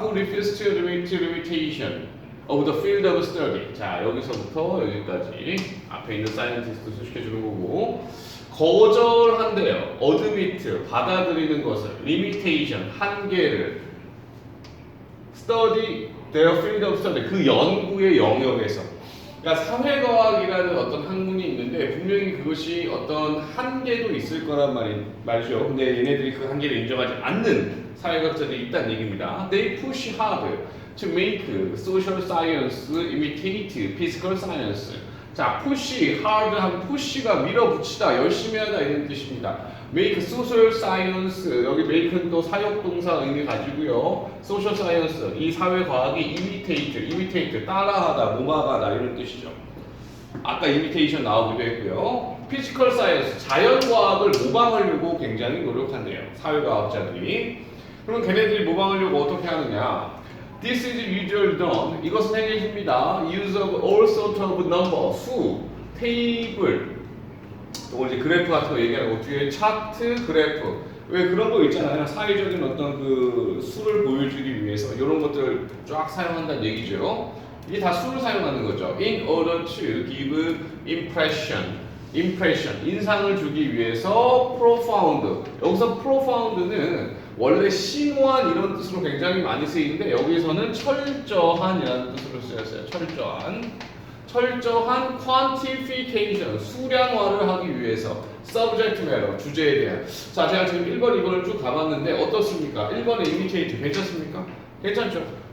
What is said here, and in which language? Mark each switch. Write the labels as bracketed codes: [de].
[en] who refuse to admit limitation of the field of study. [ko] 자, 여기서부터 여기까지 앞에 있는 scientist 수식해주는 거고 거절한대요. [en] admit [ko] 받아들이는 것을 [en] limitation [ko] 한계를 [en] study their field of study [ko] 그 연구의 영역에서. [en] 그러니까 사회과학이라는 어떤 학문이 있는데 분명히 그것이 어떤 한계도 있을 거란 말이죠. 근데 얘네들이 그 한계를 인정하지 않는 사회과학자들이 있다는 얘기입니다. They push hard to make social science imitate physical science. [ko] 자, push hard 하면 push가 밀어붙이다, 열심히 하다 이런 뜻입니다. make social science 여기 make는 또 사역동사 의미 가지고요. social science 이 사회과학이 imitate 따라하다, 모방하다 이런 뜻이죠. 아까 imitation 나오기도 했고요. physical science 자연과학을 모방하려고 굉장히 노력한대요. 사회과학자들이. 그럼 걔네들이 모방하려고 어떻게 하느냐? [en] This is usually done. [ko] 이것은 행해집니다. [en] Use of all sorts of number, [ko] 수, 테이블, 또 이제 그래프 같은 거 얘기하고 뒤에 차트, 그래프. 왜 그런 거 있잖아요. 사회적인 어떤 그 수를 보여주기 위해서 이런 것들을 쫙 사용한다는 얘기죠. 이게 다 수를 사용하는 거죠. [en] In order to give impression, [ko] 인상을 주기 위해서 [en] profound. [ko] 여기서 profound는 원래 심오한 이런 뜻으로 굉장히 많이 쓰이는데 여기서는 철저한이라는 뜻으로 쓰였어요. 철저한 quantification, 수량화를 하기 위해서 subject matter, 주제에 대한. 자, 제가 지금 1번, 2번을 쭉 가봤는데 어떻습니까? 1번에 imitate 괜찮습니까? 괜찮죠?